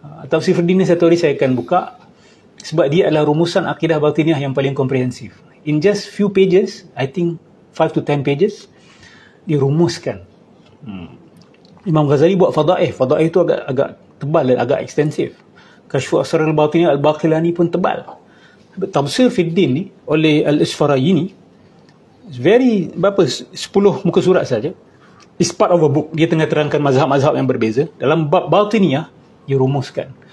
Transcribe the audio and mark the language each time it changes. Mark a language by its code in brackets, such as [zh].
[ms] Tabsir Fid Din ni satu hari saya akan buka sebab dia adalah rumusan akidah batiniyah yang paling komprehensif. [en] In just few pages, I think 5 to 10 pages, [ms] dia rumuskan. Imam Ghazali buat Fadaih. Fadaih itu agak tebal dan agak ekstensif. Kashfu Asrarul Batiniyah Al-Baqillani pun tebal. Tabsir Fid Din ni oleh Al-Isfaraini [en] very [ms] berapa 10 muka surat saja. [en] It's part of a book. [ms] Dia tengah terangkan mazhab-mazhab yang berbeza. Dalam bab batiniyah dia rumuskan.